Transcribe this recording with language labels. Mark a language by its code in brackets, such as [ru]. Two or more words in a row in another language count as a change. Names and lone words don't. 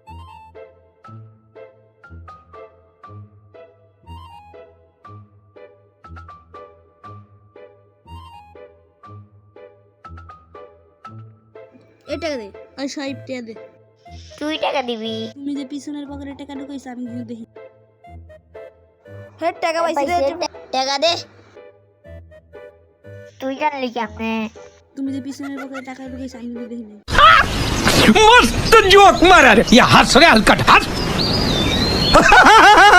[bn] এই টাকা দে, ওই 100 টাকা দে। তুই টাকা দিবি? তুমি যে পিছনের পকেটে টাকা ঢুকাইছ আমি কিন্তু দেখি। হেড টাকা পাইছি রে। টাকা দে। তুই জানলি কেমনে? তুমি যে পিছনের পকেটে টাকা ঢুকাইছ আমি কিন্তু দেখি নাই। [mr] मस्त जोक मारा रे, या हंस रे हलकट हंस